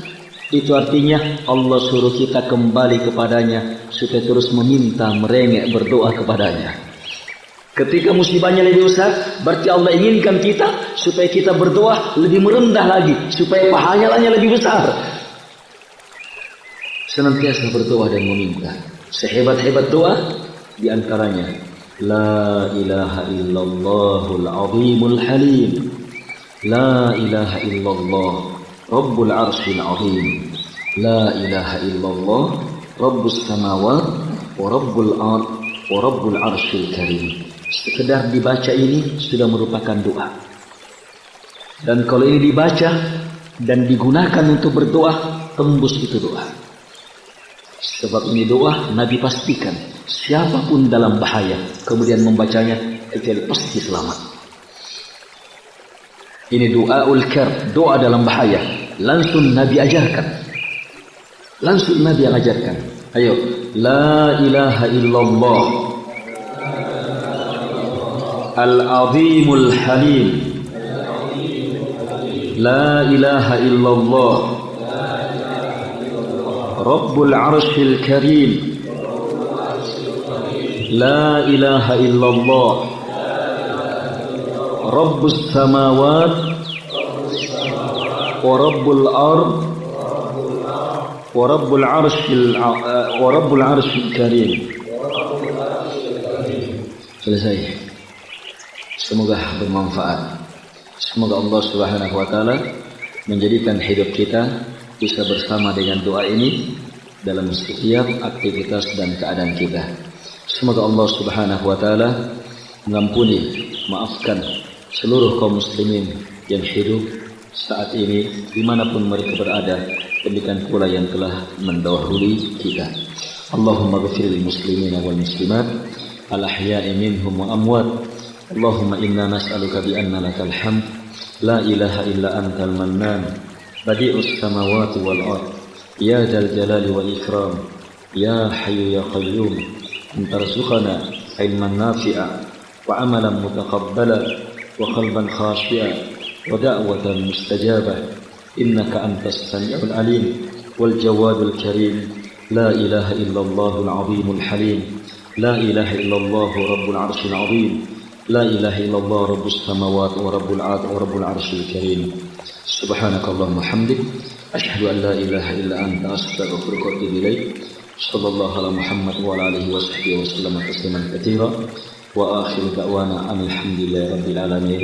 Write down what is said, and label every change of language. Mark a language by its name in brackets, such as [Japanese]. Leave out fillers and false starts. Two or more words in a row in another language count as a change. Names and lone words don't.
[Indonesian] Itu artinya Allah suruh kita kembali kepadanya supaya terus meminta, merengek, berdoa kepadanya. Ketika musibahnya lebih besar, berarti Allah inginkan kita supaya kita berdoa lebih merendah lagi, supaya pahalanya lebih besar. Senantiasa berdoa dan meminta. Sehebat-hebat doa di antaranya [Arabic] لا إله إلا الله العظيم الحليم. لا إله إلا الله رب العرش العظيم. لا إله إلا الله رب السماوات ورب العرش الكريم. [Indonesian] Sekedar dibaca ini sudah merupakan doa. Dan kalau ini dibaca dan digunakan untuk berdoa, tembus itu doa. Sebab ini doa Nabi pastikan siapapun dalam bahaya kemudian membacanya kecuali pasti selamat. Ini [Arabic] دعاء الكر, [Indonesian] doa dalam bahaya. Langsung Nabi ajarkan. Langsung Nabi yang ajarkan. Ayo, [Arabic] لا إله إلا الله العظيم الحليم. لا إله إلا الله رب العرش الكريم. لا إله إلا الله رب السماوات ورب الأرض ورب العرش الكريم. [Indonesian] Selesai. Semoga bermanfaat. Semoga Allah [Arabic] سبحانه وتعالى [Indonesian] menjadikan hidup kita bisa bersama dengan doa ini dalam setiap aktivitas dan keadaan kita. Semoga Allah [Arabic] سبحانه وتعالى [Indonesian] mengampuni, maafkan seluruh kaum muslimin yang hidup saat ini dimanapun mereka berada, demikian pula yang telah mendahului kita. [Arabic] اللهم اغفر للمسلمين والمسلمات الأحياء منهم والأموات. اللهم إنا نسألك بأن لك الحمد لا إله إلا أنت المنان بديع السماوات والأرض يا ذا الجلال والإكرام يا حي يا قيوم أن ترزقنا علما نافعا وعملا متقبلا وقلبا خاشعا ودعوة مستجابة إنك أنت السميع العليم والجواد الكريم لا إله إلا الله العظيم الحليم لا إله إلا الله رب العرش العظيم. لا إله إلا الله رب السماوات ورب العرش الكريم. سبحانك اللهم وبحمدك أشهد أن لا إله إلا أنت أستغفرك وأتوب إليك. صلى الله على محمد وعلى آله وصحبه وسلم تسليما كثيرا وآخر دعوانا أن الحمد لله رب العالمين.